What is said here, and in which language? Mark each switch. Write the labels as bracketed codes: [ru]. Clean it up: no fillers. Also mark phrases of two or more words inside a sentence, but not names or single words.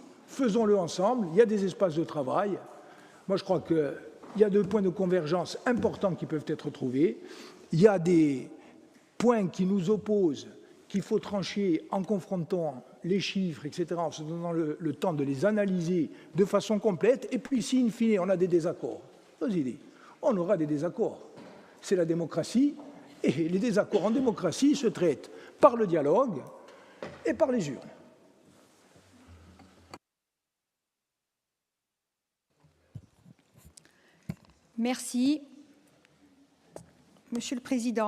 [fr] Faisons-le ensemble, il y a des espaces de travail. Moi, je crois qu'il y a 2 points de convergence importants qui peuvent être trouvés. Il y a des points qui nous opposent, qu'il faut trancher en confrontant les chiffres, etc., en se donnant le temps de les analyser de façon complète. Et puis, si, in fine, on a des désaccords, on aura des désaccords. C'est la démocratie, et les désaccords en démocratie se traitent par le dialogue et par les urnes. Merci. Monsieur le Président.